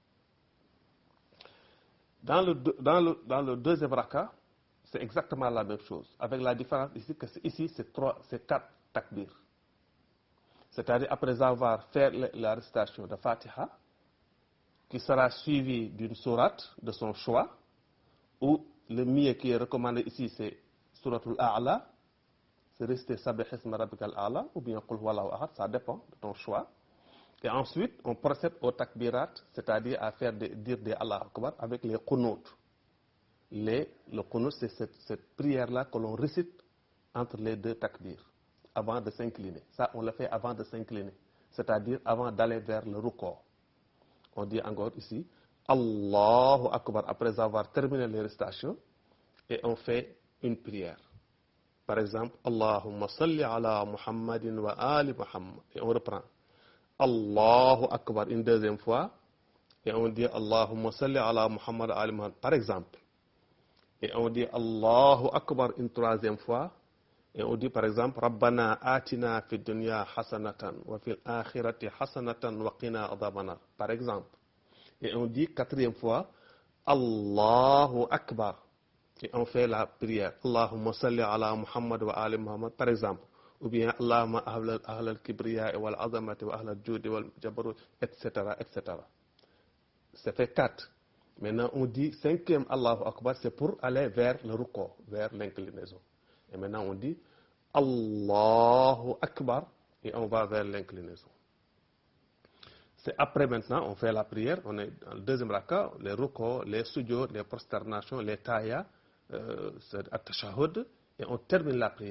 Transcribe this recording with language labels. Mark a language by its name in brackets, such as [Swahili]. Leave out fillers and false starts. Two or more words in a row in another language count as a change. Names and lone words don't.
[French] Dans le 2e raka, c'est exactement la même chose, avec la différence ici que ici c'est 4 takbir. C'est-à-dire après avoir fait la récitation de Fatiha, qui sera suivie d'une sourate de son choix, ou le mieux qui est recommandé ici c'est suratul A'la, c'est réciter [Arabic] سبح اسم ربك الأعلى, [French] ou bien [Arabic] قل هو الله أحد, [French] ça dépend de ton choix. Et ensuite, on procède au takbirat, c'est-à-dire à faire dire des [Arabic] الله أكبر [French] avec les qunut. Le qunut, c'est cette prière-là que l'on récite entre les 2 takbirs, avant de s'incliner. Ça, on le fait avant de s'incliner, c'est-à-dire avant d'aller vers le ruku'. On dit encore ici, [Arabic] الله أكبر [French] après avoir terminé les récitations et on fait une prière. Par exemple, [Arabic] اللهم صل على محمد وآل محمد. [French] Et on reprend. [Arabic] الله أكبر [French] une deuxième fois. Et on dit [Arabic] اللهم صل على محمد وآل محمد. [French] Par exemple. Et on dit [Arabic] الله أكبر [French] une troisième fois. Et on dit par exemple [Arabic] ربنا آتنا في الدنيا حسنة وفي الآخرة حسنة وقنا عذاب النار. [French] Par exemple. Et on dit quatrième fois [Arabic] الله أكبر. [French] Et on fait la prière. [Arabic] اللهم صل على محمد وآل محمد, [French] par exemple. Ou bien [Arabic] اللهم أهل الكبرياء والعظمة وأهل الجود والجبروت, [French] etc., etc. Ça fait 4. Maintenant, on dit cinquième [Arabic] الله أكبر, [French] c'est pour aller vers le ruko, vers l'inclinaison. Et maintenant, on dit [Arabic] الله أكبر [French] et on va vers l'inclinaison. C'est après maintenant, on fait la prière, on est dans le deuxième raka, les ruko, les sujud, les prosternations, les tayas, at-tashahhud, et on termine la prière.